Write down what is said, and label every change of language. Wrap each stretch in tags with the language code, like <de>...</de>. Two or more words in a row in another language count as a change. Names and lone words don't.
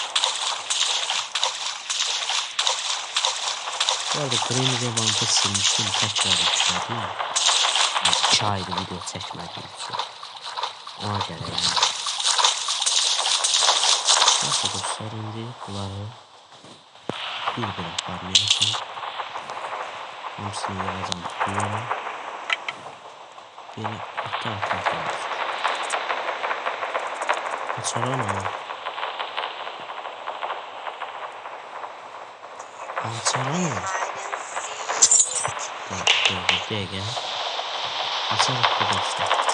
<az>Bu arada Granny Rebrand'ı silmişdim, təkrar yüklədim. 2 ayda video çəkmədim üçün. Ona görə yəni. Neyse dostlar, indi bunları bir aparmayacağım. Hamısını yığacağım duyuyorum.</az> <tr>Böyle ata. Açalım ama. Açalım. Dur gel. Açalım dostlar.</tr>